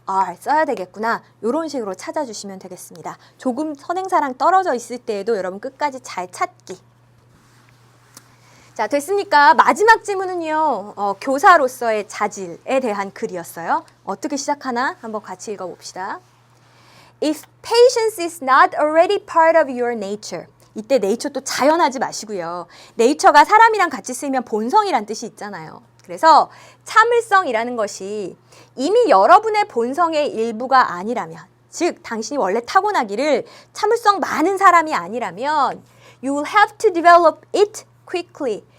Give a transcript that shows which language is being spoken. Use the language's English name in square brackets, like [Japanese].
[Korean] are 써야 되겠구나. 이런 식으로 찾아주시면 되겠습니다. 조금 선행사랑 떨어져 있을 때에도 여러분 끝까지 잘 찾기. 자, 됐습니까? 마지막 질문은요. 교사로서의 자질에 대한 글이었어요. 어떻게 시작하나? 한번 같이 읽어봅시다. [English] If patience is not already part of your nature. [Korean] 이때 nature 또 자연하지 마시고요. nature가 사람이랑 같이 쓰이면 본성이란 뜻이 있잖아요. 그래서 참을성이라는 것이 이미 여러분의 본성의 일부가 아니라면, 즉 당신이 원래 타고나기를 참을성 많은 사람이 아니라면 [English] you will have to develop it quickly.